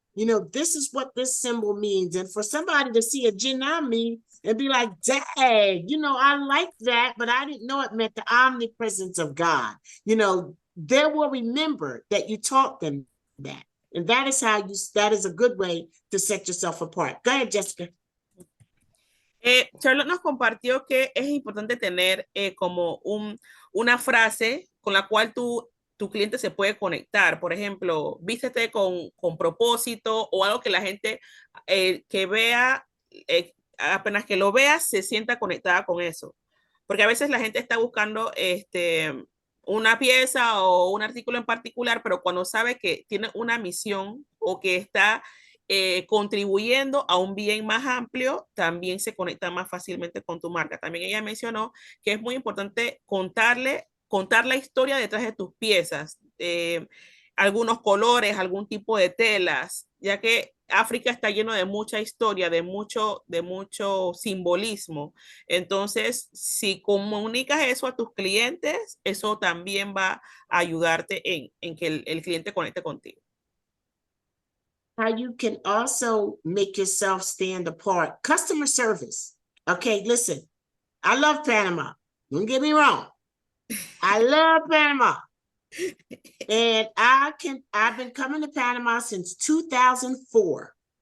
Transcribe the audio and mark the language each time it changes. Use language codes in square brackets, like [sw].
[en] This is what this symbol means. And for somebody to see a jinami and be like, dang, I like that, but I didn't know it meant the omnipresence of God. They will remember that you taught them that. And that is a good way to set yourself apart. Go ahead, Jessica. [es] Charlotte nos compartió que es importante tener como una frase con la cual tu cliente se puede conectar. Por ejemplo, vístete con propósito, o algo que la gente que vea, apenas que lo vea, se sienta conectada con eso. Porque a veces la gente está buscando una pieza o un artículo en particular, pero cuando sabe que tiene una misión o que está contribuyendo a un bien más amplio, también se conecta más fácilmente con tu marca. También ella mencionó que es muy importante contar la historia detrás de tus piezas, algunos colores, algún tipo de telas, ya que África está lleno de mucha historia, de mucho simbolismo. Entonces, si comunicas eso a tus clientes, eso también va a ayudarte en que el cliente conecte contigo. [en] How you can also make yourself stand apart. Customer service. Okay, listen, I love Panama. Don't get me wrong. I love Panama. And I've been coming to Panama since 2004.